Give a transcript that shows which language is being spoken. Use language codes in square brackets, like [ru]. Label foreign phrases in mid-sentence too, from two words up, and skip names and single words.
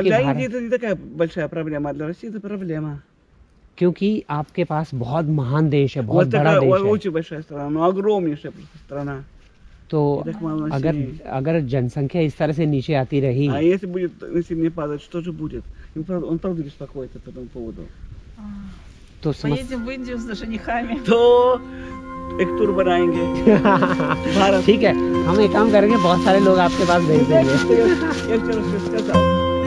[hi] क्योंकि आपके पास बहुत महान देश है, बहुत बड़ा देश है। तो अगर जनसंख्या इस तरह से नीचे आती रही, तो [ru] Поедем в Индию с женихами. [hi] तो एक टूर बनाएंगे भारत। ठीक है, हम एक काम करेंगे, बहुत सारे लोग आपके पास भेज देंगे। एक चलो